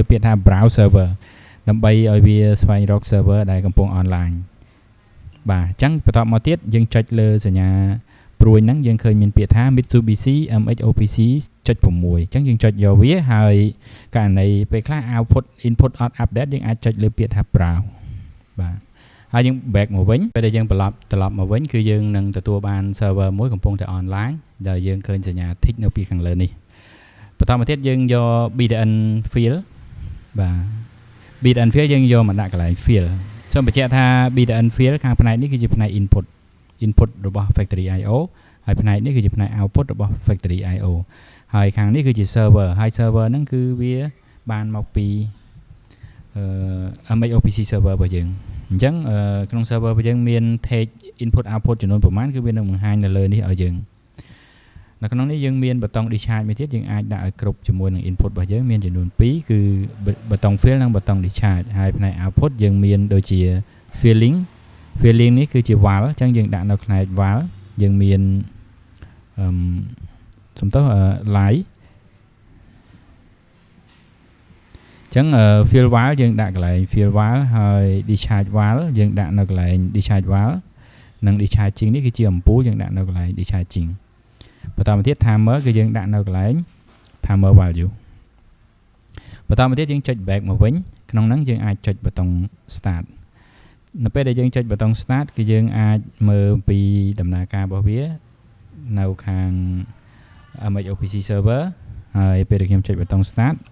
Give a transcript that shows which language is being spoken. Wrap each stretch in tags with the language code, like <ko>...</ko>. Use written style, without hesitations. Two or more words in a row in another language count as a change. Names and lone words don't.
<km>ពាក្យថា</km> <en>browse server</en> <km>ដើម្បីឲ្យវាស្វែងរក server ដែលកំពុង online បាទអញ្ចឹងបន្ទាប់មកទៀតយើងចុចលើសញ្ញាព្រួយហ្នឹងយើងឃើញមានពាក្យថា Mitsubishi MHOPC 6 អញ្ចឹងយើងចុចយកវាហើយករណីពេលខ្លះ</km> <en>output input out update</en> <km>យើងអាចចុចលើពាក្យថា browse បាទហើយយើង back មកវិញ ពេលដែលយើងត្រឡប់មកវិញគឺយើងនឹងទទួលបាន server មួយកំពុងតែ online ដែលយើងឃើញសញ្ញា tick នៅពីខាងលើនេះបន្តមកទៀតយើងយក BDN field បាទ BDN field យើងយកមកដាក់កន្លែង field សូមបញ្ជាក់ថា BDN field ខាងផ្នែកនេះគឺជាផ្នែក input របស់ factory IO ហើយផ្នែកនេះគឺជាផ្នែក output របស់ factory IO ហើយខាងនេះគឺជា server ហើយ server ហ្នឹងគឺវាបានមកពី MHOPC server របស់យើងអញ្ចឹងក្នុង server របស់យើងមាន</km> <en>take input output</en> <km>ចំនួនប្រមាណគឺវានឹងបង្ហាញនៅលើនេះឲ្យយើងនៅក្នុងនេះយើងមានបតុង discharge មួយទៀតយើងអាចដាក់ឲ្យគ្រប់ជាមួយនឹង input របស់យើងមានចំនួន2គឺបតុង fill និងបតុង discharge ហើយផ្នែក output យើងមានដូចជា filling នេះគឺជា valve អញ្ចឹងយើងដាក់នៅផ្នែក valve យើងមាន សំទោស line អញ្ចឹង</km> <en>fill valve</en> <km>យើងដាក់កន្លែង</km> <en>fill valve</en> <km>ហើយ</km> <en>discharge valve</en> <km>យើងដាក់នៅកន្លែង</km> <en>discharge valve</en> <km>និង discharging នេះគឺជាអំពូលយើងដាក់នៅកន្លែង discharging បន្តមកទៀត timer គឺយើងដាក់នៅកន្លែង</km> <en>timer value</en> <km>បន្តមកទៀតយើងចុច back មកវិញក្នុងហ្នឹងយើងអាចចុចប៊ូតុង start នៅពេលដែលយើងចុចប៊ូតុង start គឺយើងអាចមើលពីដំណើរការរបស់វានៅខាង MHOPC server ហើយពេលដែលខ្ញុំចុចប៊ូតុង start</km>